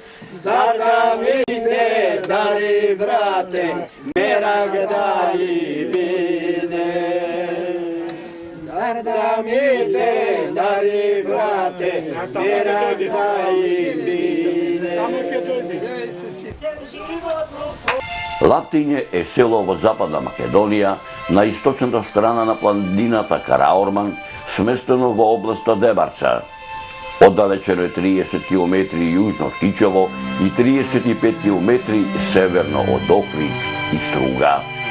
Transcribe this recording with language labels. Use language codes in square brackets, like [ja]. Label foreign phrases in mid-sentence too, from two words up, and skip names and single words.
[mk] Dar da mi te dari, brate, merag da i vide. Dar da mi te dari, brate, merag da i vide. Лактиње е село во Западна Македонија, на источната страна на планината Караорман, сместено во областа Дебарца. Оддалечено е 30 км јужно од Кичево и 35 км северно од Охрид и Струга.